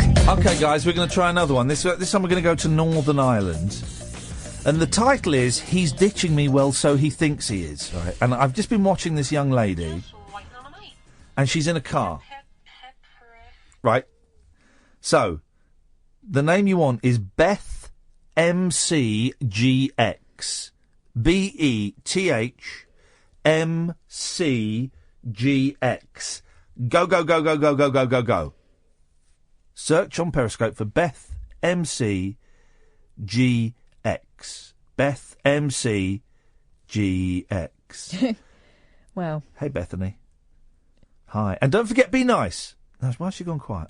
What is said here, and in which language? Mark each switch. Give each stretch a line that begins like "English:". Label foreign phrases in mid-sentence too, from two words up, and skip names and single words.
English: Okay, guys, we're going to try another one. This time we're going to go to Northern Ireland. And the title is, He's Ditching Me, Well, So He Thinks He Is. Right? And I've just been watching this young lady, and she's in a car. Right? So, the name you want is Beth MCGX. BETHMCGX. Go, go, go, go, go, go, go, go, go. Search on Periscope for Beth MCGX. Beth MCGX. Well. Hey, Bethany. Hi. And don't forget, be nice. No, why has she gone quiet?